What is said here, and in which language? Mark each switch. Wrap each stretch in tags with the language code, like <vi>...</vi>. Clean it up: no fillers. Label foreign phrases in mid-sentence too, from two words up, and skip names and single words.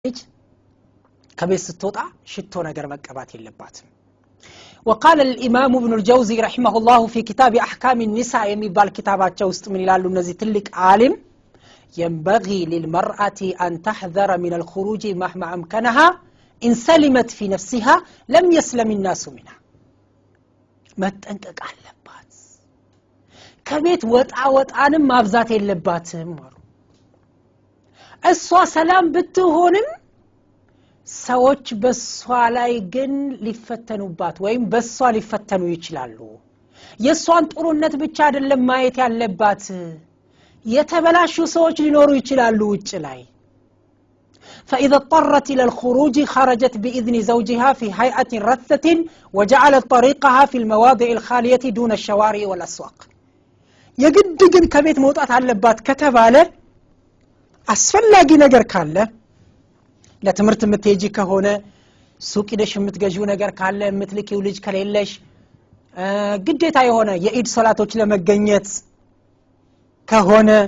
<am>ከቤት ስትወጣ ሽቶ ነገር መቀባት የለባትም</am> <ar>وقال الامام ابن الجوزي رحمه الله في كتاب احكام النساء</ar> <am>የሚባል ኪታባቸው ውስጥ ምን ይላሉ እነዚህ ትልቅ ዓሊም</am> <ar>ينبغي للمرأة أن تحذر من الخروج مهما أمكنها إن سلمت في نفسها لم يسلم الناس منها</ar> <am>መጠንቀቅ አለባት ከቤት ወጣንም ማብዛት የለባትም እሷ ሰላም ብትሆንም ሰዎች በሷ ላይ ግን ሊፈተኑባት ወይም በሷ ሊፈተኑ ይችላሉ የሷን ጥሩነት ብቻ አይደለም ማየት ያለባት የተበላሹ ሰዎች ሊኖሩ ይችላሉ ውጭ ላይ</am> <ar>فإذا اضطرت إلى الخروج خرجت بإذن زوجها في هيئة رثة وجعلت طريقها في المواضع الخالية دون الشوارع والأسواق يجد</ar> <am>ግን ከቤት መውጣት አለባት ከተባለ አስፈላጊ ነገር ካለ ለትምርት የምትሄጂ ከሆነ ሱቅ ሄደሽ የምትገዢው ነገር ካለ የምትልኪው ልጅ ከሌለሽ ግዴታ የሆነ የኢድ ሶላቶች ለመገኘት ከሆነ</am>